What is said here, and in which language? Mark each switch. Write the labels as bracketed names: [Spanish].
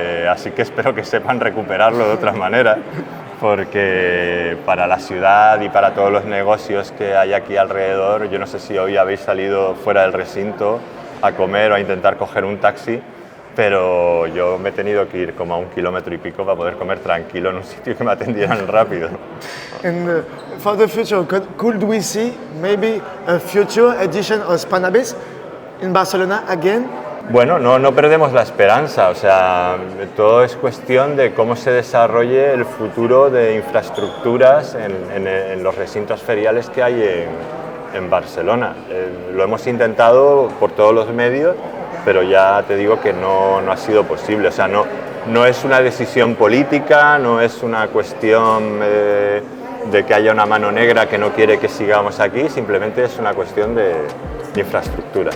[Spanish] Así que espero que sepan recuperarlo de otra manera, porque para la ciudad y para todos los negocios que hay aquí alrededor, yo no sé si hoy habéis salido fuera del recinto a comer o a intentar coger un taxi, pero yo me he tenido que ir como a 1,5 kilómetros para poder comer tranquilo en un sitio que me atendieran rápido. [English] And for the future, could we see maybe a future edition of Spannabis in Barcelona again? [Spanish] Bueno, no perdemos la esperanza, o sea, todo es cuestión de cómo se desarrolle el futuro de infraestructuras en los recintos feriales que hay en Barcelona. Lo hemos intentado por todos los medios, pero ya te digo que no ha sido posible, o sea, no es una decisión política, no es una cuestión de que haya una mano negra que no quiere que sigamos aquí, simplemente es una cuestión de infraestructura.